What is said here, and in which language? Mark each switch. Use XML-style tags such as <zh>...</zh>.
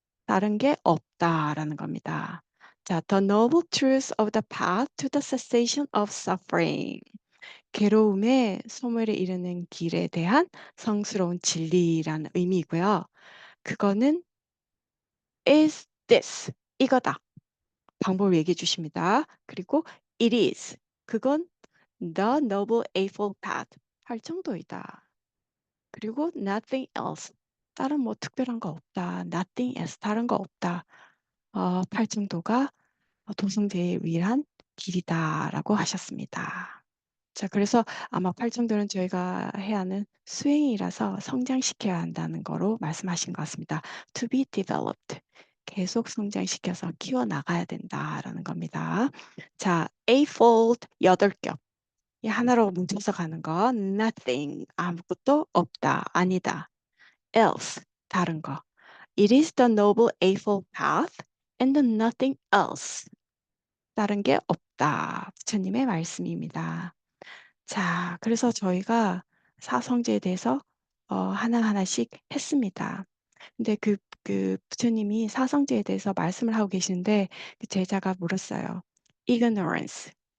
<ko>다른 게 없다라는 겁니다.</ko> <en>자, the noble truth of the path to the cessation of suffering.</en> <ko>괴로움의 소멸에 이르는 길에 대한 성스러운 진리라는 의미이고요. 그거는</ko> <en>is this.</en> <ko>이거다. 방법을 얘기해 주십니다. 그리고</ko> <en>it is.</en> <ko>그건</ko> <en>the noble eightfold path.</en> <ko>활정도이다. 그리고</ko> <en>nothing else.</en> <ko>다른 뭐 특별한 거 없다.</ko> <en>nothing else.</en> <ko>다른 거 없다. 팔정도가 도성제의 유일한 길이다라고 하셨습니다. 자, 그래서 아마 팔정도는 저희가 해야 하는 수행이라서 성장시켜야 한다는 거로 말씀하신 것 같습니다.</ko> <en>To be developed.</en> <ko>계속 성장시켜서 키워나가야 된다라는 겁니다. 자, eightfold 8겹. 이 하나로 뭉쳐서 가는 거. Nothing. 아무것도 없다. 아니다. Else. 다른 거.</ko> <en>It is the noble eightfold path and nothing else.</en> <ko>다른 게 없다. 부처님의 말씀입니다. 자, 그래서 저희가 사성제에 대해서 하나하나씩 했습니다. 근데 그 부처님이 사성제에 대해서 말씀을 하고 계시는데 그 제자가 물었어요. ignorance.</ko>